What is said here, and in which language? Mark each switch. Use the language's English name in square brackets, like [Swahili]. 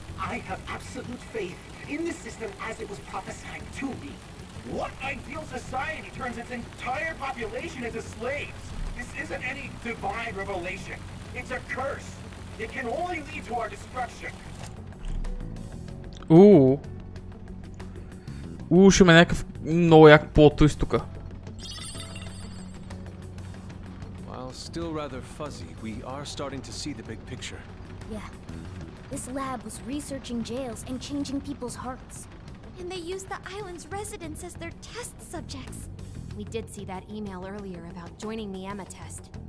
[English] I have absolute faith in the system as it was prophesied to me. What ideal society turns its entire population into slaves? This isn't any divine revelation. It's a curse. It can only lead to our destruction. [Bulgarian] Ще има някакъв много як плот-твист тука. [English] While still rather fuzzy, we are starting to see the big picture. Yeah. This lab was researching jails and changing people's hearts. And they used the island's residents as their test subjects. We did see that email earlier about joining the Emma test.